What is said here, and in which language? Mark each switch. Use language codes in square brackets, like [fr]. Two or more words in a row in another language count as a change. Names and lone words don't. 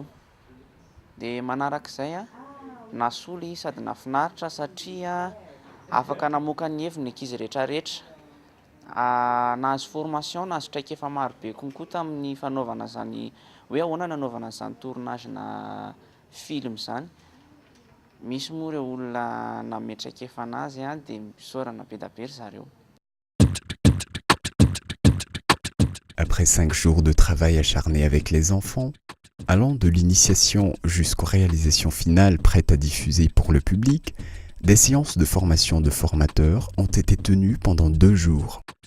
[mg] Dia manarak'izay a, nasoly sady nafinaritra satria afaka namoaka ny heviny ny ankizy rehetrarehetra. Nahazo formation, nahazo traikefa marobe konkoa tamin'ny fanaovana zany hoe ahoana nanaovana zany tournage-na film zany. Misy moa ireo olona nametraikefa anazy a dia misaorana be da be ry zareo. [fr] Après 5 jours de travail acharné avec les enfants, allant de l'initiation jusqu'aux réalisations finales prêtes à diffuser pour le public, des séances de formation de formateurs ont été tenues pendant 2 jours.